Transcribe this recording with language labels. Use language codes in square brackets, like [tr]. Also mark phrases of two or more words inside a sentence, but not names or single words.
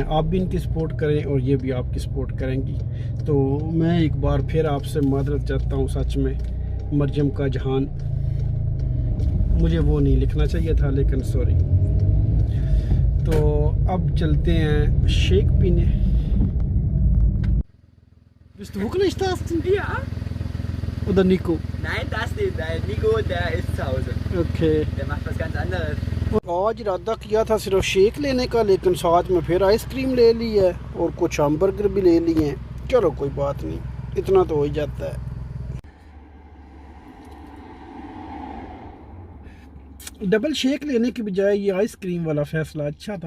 [hi] आप भी इनकी सपोर्ट करें और ये भी आपकी सपोर्ट करेंगी। तो मैं एक बार फिर आपसे मादरत चाहता हूँ, सच में मरियम का जहान, मुझे वो नहीं लिखना चाहिए था, लेकिन सॉरी। तो अब चलते हैं शेक पीने। [de] Bist du wirklich das? Ja. Oder Nico? Nein, das nicht. Nico, der ist zu Hause. Okay. Der macht was ganz anderes. [hi] आज इरादा किया था सिर्फ शेक लेने का, लेकिन साथ में फिर आइसक्रीम ले ली है और कुछ हैमबर्गर भी ले लिए हैं। चलो कोई बात नहीं, इतना तो हो ही जाता है। डबल शेक लेने की बजाय ये आइसक्रीम वाला फैसला अच्छा था।